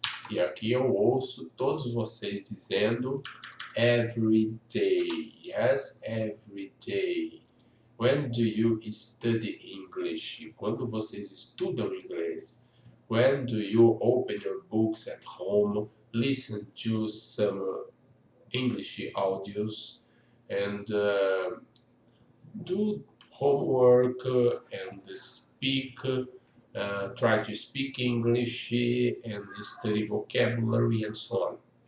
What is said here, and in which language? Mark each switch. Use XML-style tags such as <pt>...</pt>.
<pt>E aqui eu ouço todos vocês dizendo</pt> <en>every day. Yes, every day. When do you study English?</en> <pt>Quando vocês estudam inglês?</pt> <en>When do you open your books at home, listen to some English audios, and do homework and speak, try to speak English and study vocabulary and so on.</en>